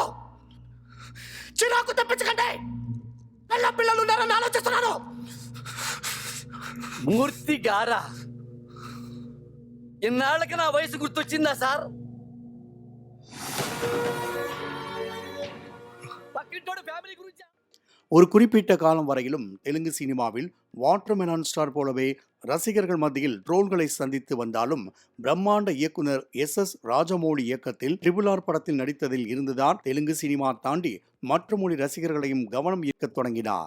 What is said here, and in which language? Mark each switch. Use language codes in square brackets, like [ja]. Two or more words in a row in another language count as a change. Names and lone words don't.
[te] చిరాకు తెప్పించకండి. పిల్లలు ఉన్నారని ఆలోచిస్తున్నాను. మూర్తి గారా, ఇన్నాళ్ళకి నా వయసు గుర్తొచ్చిందా సార్? పక్కింటోడు ఫ్యామిలీ గురించి. [ta] ஒரு குறிப்பிட்ட காலம் வரையிலும் தெலுங்கு சினிமாவில் [en] watermelon star [ta] போலவே ரசிகர்கள் மத்தியில் ட்ரோல்களை சந்தித்து வந்தாலும் பிரம்மாண்ட இயக்குனர் எஸ் ராஜமௌலி இயக்கத்தில் RRR படத்தில் நடித்ததில் இருந்துதான் தெலுங்கு சினிமா தாண்டி மற்ற மொழி ரசிகர்களையும் கவனம் ஈர்க்க தொடங்கினார்.